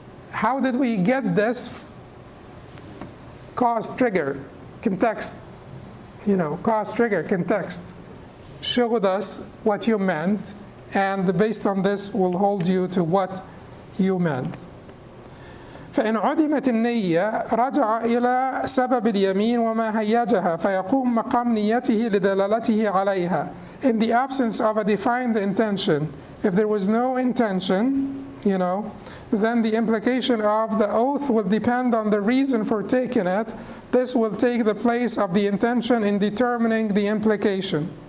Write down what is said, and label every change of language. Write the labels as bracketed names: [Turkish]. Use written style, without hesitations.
[English] How did we get this cause trigger context? Cause trigger context showed us what you meant, and based on this we'll hold you to what you meant. [Arabic] فإن عدمت النية رجع إلى سبب اليمين وما هيجها فيقوم مقام نيته لدلالته عليها. [English] In the absence of a defined intention, if there was no intention, then the implication of the oath will depend on the reason for taking it. This will take the place of the intention in determining the implication.